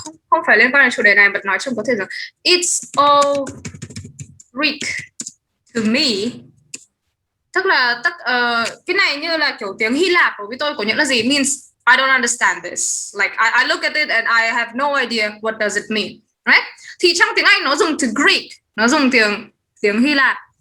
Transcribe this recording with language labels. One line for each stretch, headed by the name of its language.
Vietnamese: Không phải liên quan đến chủ đề này, mà nói chung có thể rằng
English: it's all Greek to me.
Vietnamese: Tức là cái này như là kiểu tiếng Hy Lạp đối với tôi có nghĩa là gì?
English: Means I don't understand this. Like I look at it and I have no idea what does it mean, right?
Vietnamese: Thì trong tiếng Anh nó dùng từ Greek, nó dùng tiếng Hy Lạp.